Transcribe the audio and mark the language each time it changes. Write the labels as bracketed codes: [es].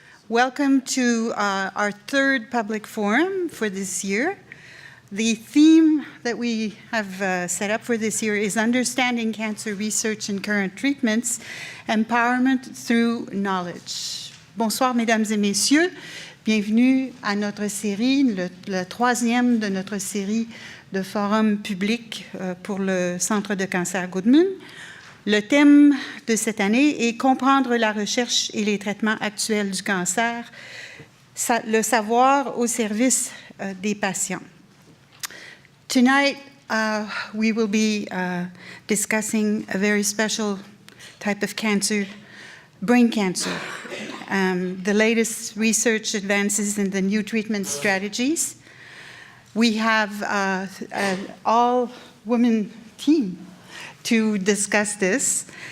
[en] Welcome to our third public forum for this year. The theme that we have set up for this year is Understanding Cancer Research and Current Treatments, Empowerment Through Knowledge. [fr] Bonsoir, mesdames et messieurs. Bienvenue à notre série, le troisième de notre série de forums publics pour le Centre de cancer Goodman. Le thème de cette année est Comprendre la recherche et les traitements actuels du cancer, le savoir au service des patients. [en] Tonight, we will be discussing a very special type of cancer, brain cancer. The latest research advances in the new treatment strategies. We have an all-women team to discuss this.